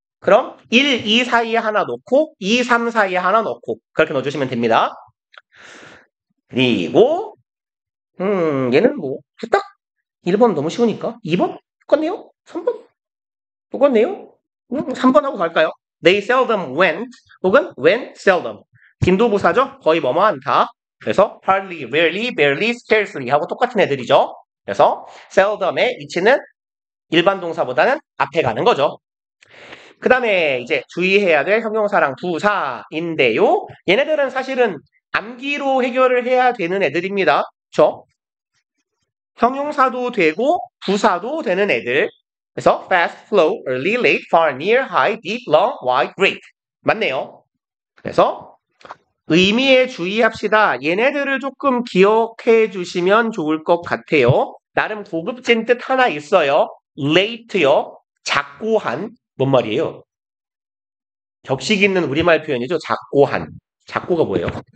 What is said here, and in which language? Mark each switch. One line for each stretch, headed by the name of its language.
Korean: 그럼 1, 2 사이에 하나 넣고 2, 3 사이에 하나 넣고 그렇게 넣어주시면 됩니다. 그리고 얘는 뭐 딱 1번 너무 쉬우니까 2번? 똑같네요? 3번? 똑같네요? 3번하고 갈까요?
English: They seldom went
Korean: 혹은
English: went seldom.
Korean: 빈도부사죠. 거의 뭐뭐 않다. 그래서 hardly, rarely, barely, scarcely 하고 똑같은 애들이죠. 그래서 seldom의 위치는 일반 동사보다는 앞에 가는 거죠. 그 다음에 이제 주의해야 될 형용사랑 부사인데요. 얘네들은 사실은 암기로 해결을 해야 되는 애들입니다. 그렇죠? 형용사도 되고 부사도 되는 애들. 그래서
English: fast, slow, early, late, far, near, high, deep, long, wide, great.
Korean: 맞네요. 그래서 의미에 주의합시다. 얘네들을 조금 기억해 주시면 좋을 것 같아요. 나름 고급진 뜻 하나 있어요. late요. 작고 한. 뭔 말이에요? 격식 있는 우리말 표현이죠. 작고 한. 작고가 뭐예요?